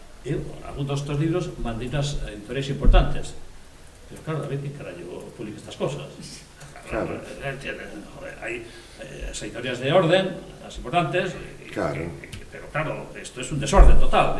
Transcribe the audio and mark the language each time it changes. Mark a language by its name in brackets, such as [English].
[Galician] eu, algún destos libros mandei unas editoriais importantes, pero claro, a ver que carallo publica estas cosas. Claro. Joder, hai as editorias de orden, as importantes, Claro. [Spanish] pero claro, esto es un desorden total.